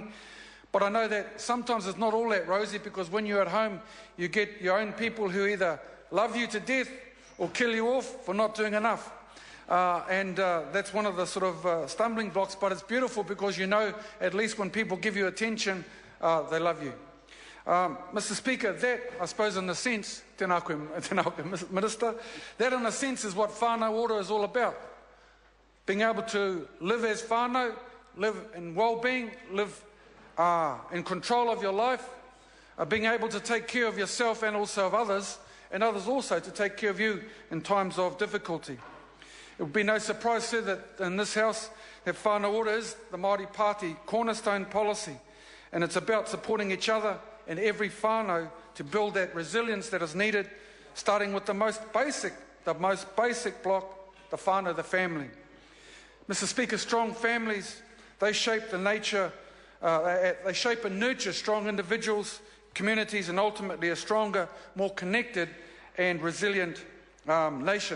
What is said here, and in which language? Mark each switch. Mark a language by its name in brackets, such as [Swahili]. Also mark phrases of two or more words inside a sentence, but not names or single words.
[English] But I know that sometimes it's not all that rosy, because when you're at home, you get your own people who either love you to death or kill you off for not doing enough. And that's one of the sort of stumbling blocks, but it's beautiful because you know at least when people give you attention, they love you. Mr. Speaker, that, I suppose in a sense, [Māori] tēnā koe, [English] Minister, that in a sense is what [Māori] whānau ora [English] is all about. Being able to live as whānau, live in well-being, live in control of your life, being able to take care of yourself and also of others, and others also to take care of you in times of difficulty. It would be no surprise, sir, that in this House, that [Māori] whānau ora [English] is the Māori Party cornerstone policy, and it's about supporting each other and every whānau to build that resilience that is needed, starting with the most basic block, the whānau, the family. Mr. Speaker, strong families, they shape the nature, they shape and nurture strong individuals, communities, and ultimately a stronger, more connected and resilient nation.